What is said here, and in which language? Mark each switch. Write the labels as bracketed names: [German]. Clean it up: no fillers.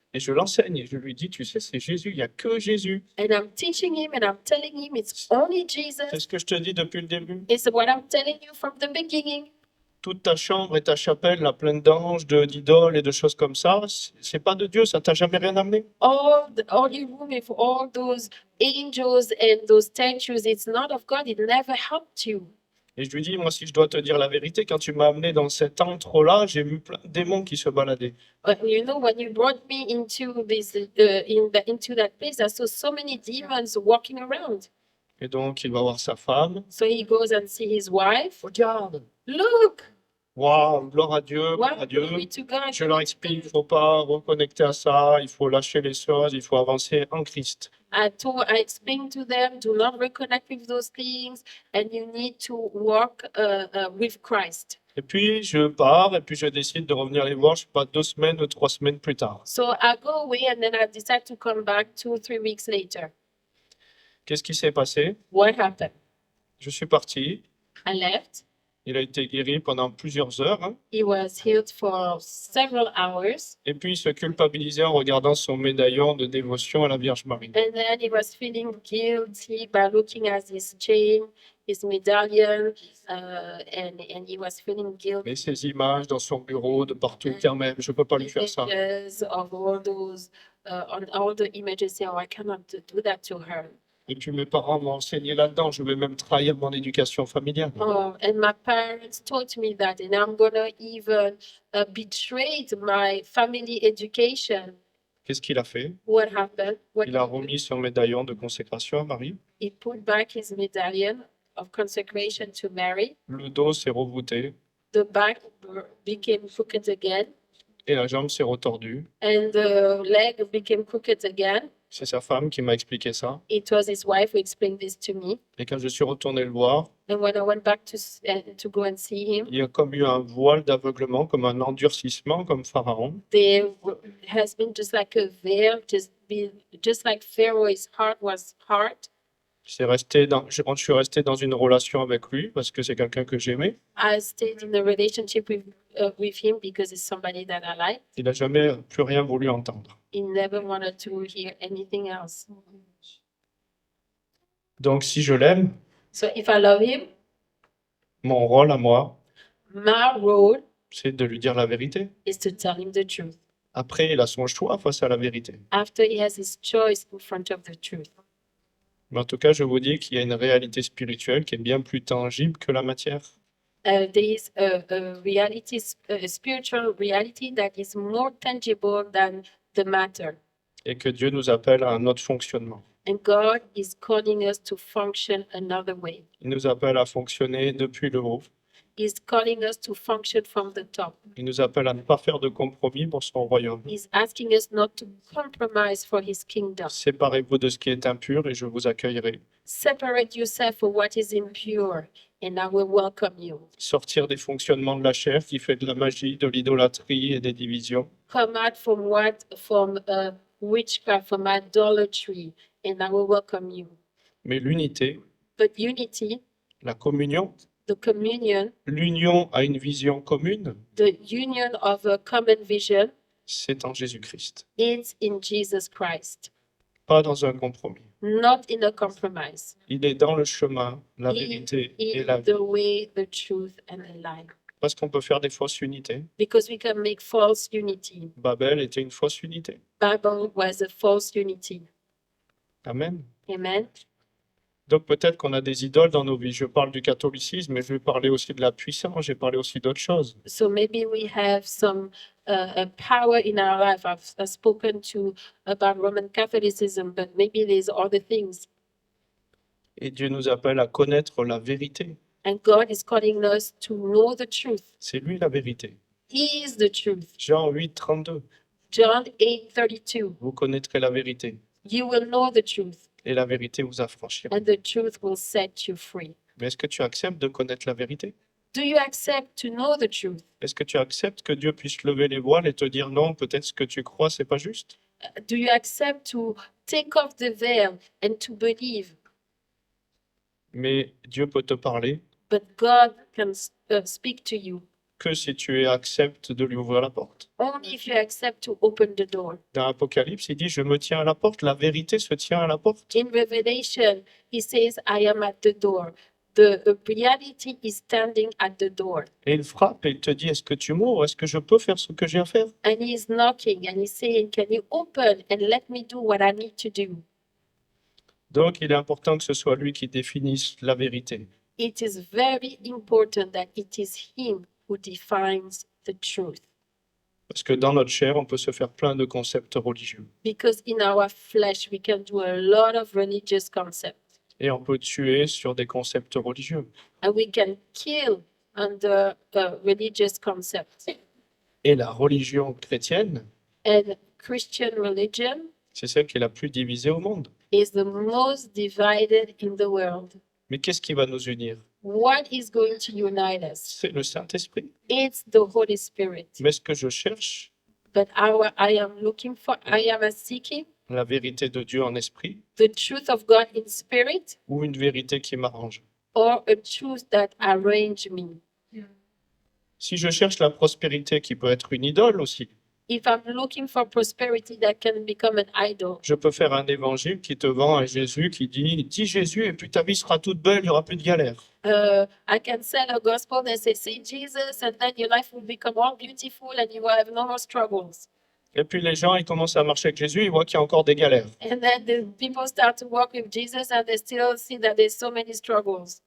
[French] Et je l'enseigne et je lui dis, tu sais, c'est Jésus, il n'y a que Jésus. [English] And I'm teaching him and I'm telling him it's only [French] C'est [English] Jesus. [French] ce que je te dis depuis le début. [English] It's what I'm telling you from the beginning. [French] Toute ta chambre et ta chapelle, là, pleine d'anges, d'idoles et de choses comme ça, c'est pas de Dieu, ça t'a jamais rien amené. [English] All your room with all those angels and those statues, it's not of God. It never helped you. [French] Et je lui dis, moi, si je dois te dire la vérité, quand tu m'as amené dans cet antre-là, j'ai vu plein de démons qui se baladaient. [English] You know, when you brought me into this, into that place, I saw so many demons walking around. [French] Et donc, il va voir sa femme. [English] So he goes and see his wife. [French] Regarde, [English] Look, [French] waouh, gloire à Dieu, gloire à [English] wow, [French] Dieu. [English] glory to God. [French] Je leur explique, il ne faut pas reconnecter à ça, il faut lâcher les choses, il faut avancer en Christ. [English] I explained to them, do not reconnect with those things, and you need to walk with Christ. [French] Et puis, je pars, et puis je décide de revenir les voir, je sais pas, 2 semaines ou 3 semaines plus tard. [English] So I go away, and then I decide to come back 2-3 weeks later. [French] Qu'est-ce qui s'est passé? [English] What happened? [French] Je suis parti, [English] I left. [French] il a été guéri pendant plusieurs heures, hein. [English] He was healed for several hours, [French] Et puis il se culpabilisait en regardant son médaillon de dévotion à la Vierge Marie. [English] and then he was feeling guilty by looking at his chain, his medallion, and he was feeling guilty. [French] Et ces images dans son bureau, de partout, quand même, je peux pas lui faire ça. [English] Images of all those, on all the images, say, oh, I cannot do that to her. [French] Et puis mes parents m'ont enseigné là-dedans, je vais même trahir mon éducation familiale. [English] Oh, and my parents taught me that, and I'm gonna even betray my family education. [French] Qu'est-ce qu'il a fait? [English] What happened? What [French] Il a remis son médaillon de consécration à Marie. [English] he put back his medallion of consecration to Mary. [French] Le dos s'est revoûté [English] The back became crooked again, [French] et la jambe s'est retordue. [English] and the leg became crooked again. [French] C'est sa femme qui m'a expliqué ça. [English] It was his wife who explained this to me. [French] Et quand je suis retourné le voir, [English] And when I went back to go and see him, [French] il y a comme eu un voile d'aveuglement, comme un endurcissement, comme Pharaon. [English] there has been just like a veil, just like Pharaoh's heart was hard. [French] Je suis resté dans une relation avec lui parce que c'est quelqu'un que j'aimais. [English] I stayed in a relationship with him because it's somebody that I like. [French] Il n'a jamais plus rien voulu entendre. [English] He never wanted to hear anything else. [French] Donc si je l'aime, [English] So if I love him, [French] mon rôle à moi, [English] my role [French] c'est de lui dire la vérité. [English] is to tell him the truth. [French] Après, il a son choix face à la vérité. [English] After he has his choice in front of the truth. [French] Mais en tout cas, je vous dis qu'il y a une réalité spirituelle qui est bien plus tangible que la matière. [English] There is a reality, a spiritual reality that is more tangible than the matter. [French] Et que Dieu nous appelle à un autre fonctionnement. [English] And God is calling us to function another way. [French] Il nous appelle à fonctionner depuis le haut. [English] He's calling us to function from the top. [French] Il nous appelle à ne pas faire de compromis pour son royaume. [English] He's asking us not to compromise for his kingdom. [French] Séparez-vous de ce qui est impur et je vous accueillerai. [English] Separate yourself from what is impure, and I will welcome you. [French] Sortir des fonctionnements de la chair qui fait de la magie, de l'idolâtrie et des divisions. [English] Come out from witchcraft, from idolatry, and I will welcome you. [French] Mais l'unité, [English] But unity, [French] la communion, [English] the communion, [French] l'union à une vision commune, [English] the union of a common vision, [French] c'est en Jésus-Christ. [English] is in Jesus Christ, [French] Pas dans un compromis. [English] not in a compromise. [French] Il est dans le chemin, la [English] He [French] vérité et [English] is [French] la vie. [English] the way, the truth, and the life. [French] Parce qu'on peut faire des fausses unités. [English] Because we can make false unity. [French] Babel était une fausse unité. [English] Bible was a false unity. [French] Amen. [English] Amen. [French] Donc peut-être qu'on a des idoles dans nos vies. Je parle du catholicisme, mais je vais parler aussi de la puissance, j'ai parlé aussi d'autres choses. [English] So maybe we have some a power in our life. I've spoken about Roman Catholicism, but maybe there's other things. [French] Et Dieu nous appelle à connaître la vérité. [English] And God is calling us to know the truth. [French] C'est lui la vérité. [English] He is the truth. [French] Jean 8, 32. [English] John 8:32. [French] Vous connaîtrez la vérité [English] You will know the truth, [French] et la vérité vous affranchira. [English] and the truth will set you free. [French] Mais est-ce que tu acceptes de connaître la vérité? [English] Do you accept to know the truth? [French] Est-ce que tu acceptes que Dieu puisse lever les voiles et te dire non, peut-être ce que tu crois, c'est pas juste? [English] Do you accept to take off the veil and to believe? [French] Mais Dieu peut te parler [English] But God can speak to you [French] que si tu acceptes de lui ouvrir la porte. [English] only if you accept to open the door. [French] Dans Apocalypse, il dit, je me tiens à la porte, la vérité se tient à la porte. [English] In Revelation, he says, I am at the door. The reality is standing at the door. [French] Et il frappe et il te dit, est-ce que tu m'ouvres? Est-ce que je peux faire ce que j'ai à faire? [English] And he is knocking and he's saying, can you open and let me do what I need to do? [French] Donc, il est important que ce soit lui qui définisse la vérité. [English] It is very important that it is him who defines the truth. [French] Parce que dans notre chair, on peut se faire plein de concepts religieux. [English] Because in our flesh, we can do a lot of religious concepts. [French] Et on peut tuer sur des concepts religieux. [English] And we can kill under religious concepts. [French] Et la religion chrétienne, [English] And Christian religion [French] c'est celle qui est la plus divisée au monde. [English] is the most divided in the world. [French] Mais qu'est-ce qui va nous unir? [English] What is going to unite us? [French] C'est le Saint-Esprit. [English] It's the Holy Spirit. [French] Mais ce que je cherche, [English] But I am looking for, I am seeking [French] la vérité de Dieu en esprit [English] the truth of God in spirit [French] ou une vérité qui m'arrange? [English] or a truth that arrange me. [French] Si je cherche la prospérité qui peut être une idole aussi, [English] If I'm looking for prosperity that can become an idol, [French] je peux faire un évangile qui te vend un Jésus qui dit, dis Jésus et puis ta vie sera toute belle, il n'y aura plus de galère. [English] I can sell a gospel that says, say Jesus, and then your life will become all beautiful and you will have no more struggles. [French] Et puis les gens, ils commencent à marcher avec Jésus, ils voient qu'il y a encore des galères. [English] And then the people start to walk with Jesus and they still see that there's so many struggles.